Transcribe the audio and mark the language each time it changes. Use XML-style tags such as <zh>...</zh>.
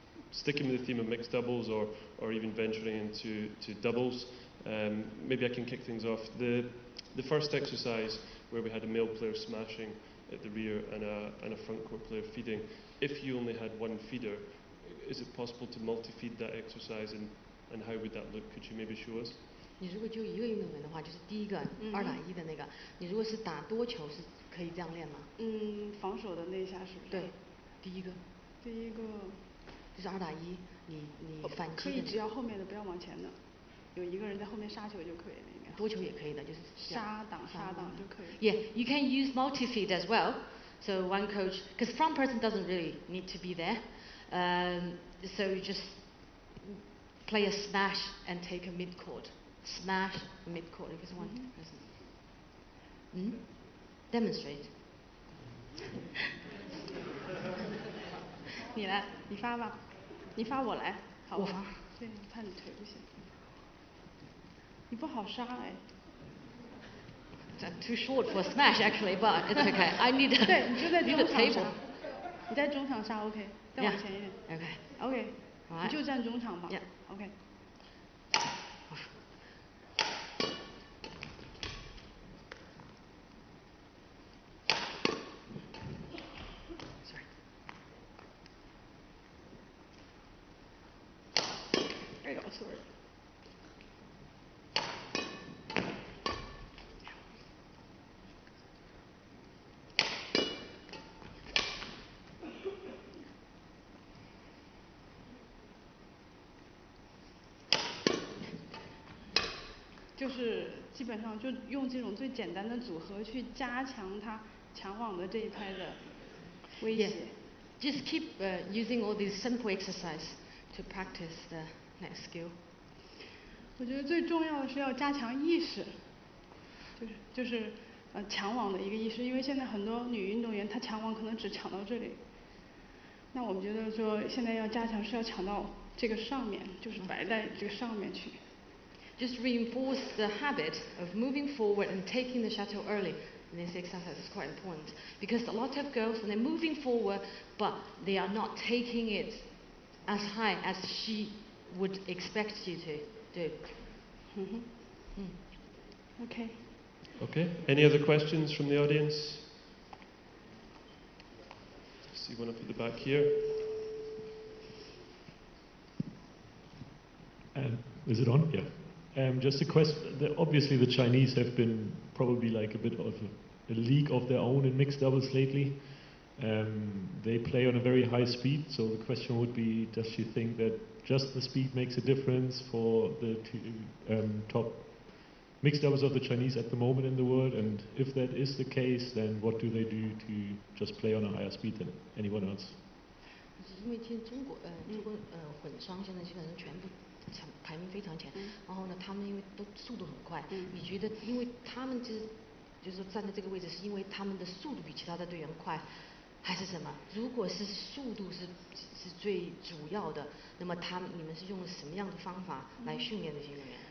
<en>Sticking with the theme of mixed doubles or even venturing into doubles. Maybe I can kick things off. The first exercise where we had a male player smashing at the rear and a front court player feeding. If you only had one feeder, is it possible to multi-feed that exercise and how would that look? Could you maybe show us?</en> <zh>你如果就一个运动员的话，就是第一个2打1的那个。你如果是打多球，是可以这样练吗？防守的那一下是不是？对，第一个。就是2打1，你反击。可以，只要后面的不要往前的，有一个人在后面杀球就可以了，应该。多球也可以的，就是杀挡就可以。</zh> <en>Yeah, you can use multi-feed as well. So one coach, because front person doesn't really need to be there, so you just play a smash and take a mid-court. Smash mid-court because one person. Demonstrate.</en> <zh>你来，你发吧，你发我来，好吧？我发。对，怕你腿不行。你不好杀哎。</zh> <en>Too short for a smash actually, but it's okay. I need a</en> <zh>对，你就在中场杀。</zh> <en>table.</en> <zh>你在中场杀 OK， 再往前一点。 OK， 你就站中场吧。OK。哎呦 ，sorry。就是基本上就用这种最简单的组合去加强他抢网的这一拍的威胁。</zh> <en>Just keep using all these simple exercise to practice the next skill.</en> <zh>我觉得最重要的是要加强意识，就是抢网的一个意识，因为现在很多女运动员她抢网可能只抢到这里，那我们觉得说现在要加强是要抢到这个上面，就是摆在这个上面去。</zh> <en>Just reinforce the habit of moving forward and taking the shuttle early. And this exercise is quite important because a lot of girls, when they're moving forward, but they are not taking it as high as she would expect you to do. Okay. Okay. Any other questions from the audience? I see one up at the back here. Is it on? Yeah. Just a question. Obviously, the Chinese have been probably like a bit of a league of their own in mixed doubles lately. They play on a very high speed, so the question would be, does she think that just the speed makes a difference for the top mixed doubles of the Chinese at the moment in the world? And if that is the case, then what do they do to just play on a higher speed than anyone else?</en> <zh>因为中国混双现在基本上全部排名非常前，然后呢，他们因为都速度很快，你觉得因为他们就是说站在这个位置，是因为他们的速度比其他的队员快，还是什么？如果是速度是最主要的，那么你们是用了什么样的方法来训练这些运动员？</zh>